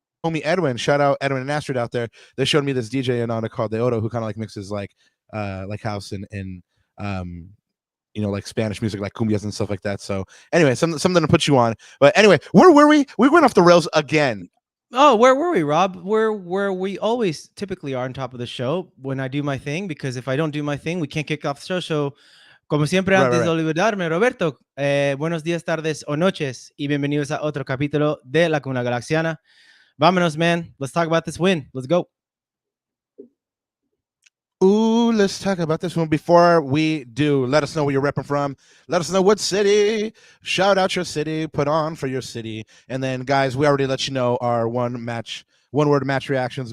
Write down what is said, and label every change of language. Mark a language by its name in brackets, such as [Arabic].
[English] homie Edwin, shout out Edwin and Astrid out there. They showed me this DJ Ananda called Deodo, who kind of like mixes like house and like Spanish music, like cumbias and stuff like that. So anyway, something to put you on. But anyway, where were we? We went off the rails again. Oh, where were we, Rob? Where we always typically are on top of the show when I do my thing, because if I don't do my thing, we can't kick off the show. [Spanish] So, como siempre, antes de olvidarme, Roberto, buenos días, tardes o noches, y bienvenidos a otro capítulo de La Cuna Galaxiana. Vámonos, man. [English] Let's talk about this win. Let's go. Ooh, let's talk about this one. Before we do, let us know where you're repping from. Let us know what city. Shout out your city. Put on for your city. And then, guys, we already let you know our one word match reactions.